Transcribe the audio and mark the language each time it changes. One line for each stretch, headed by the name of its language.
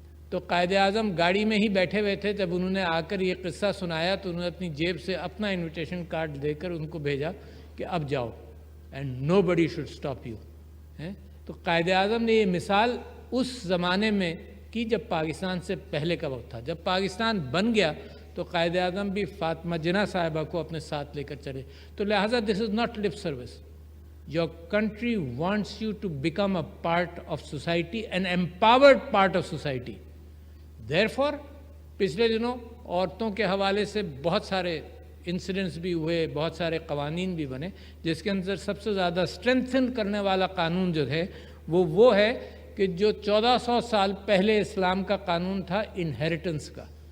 Urdu: تو قائد اعظم گاڑی میں ہی بیٹھے ہوئے تھے. جب انہوں نے آ کر یہ قصہ سنایا تو انہوں نے اپنی جیب سے اپنا انویٹیشن کارڈ دے کر ان کو بھیجا کہ اب جاؤ
English: And nobody should stop you.
Urdu: تو قائد اعظم نے یہ مثال اس زمانے میں کی جب پاکستان سے پہلے کا وقت تھا. جب پاکستان بن گیا تو قائد اعظم بھی فاطمہ جناح صاحبہ کو اپنے ساتھ لے کر چلے. تو لہٰذا
English: This is not lip service. Your country wants you to become a part of society, an empowered part of society. Therefore,
Urdu: پچھلے دنوں عورتوں کے حوالے سے بہت سارے انسیڈنٹس بھی ہوئے، بہت سارے قوانین بھی بنے، جس کے اندر سب سے زیادہ اسٹرینتھن کرنے والا قانون جو ہے وہ ہے کہ جو 1400 سال پہلے اسلام کا قانون تھا انہیریٹنس کا.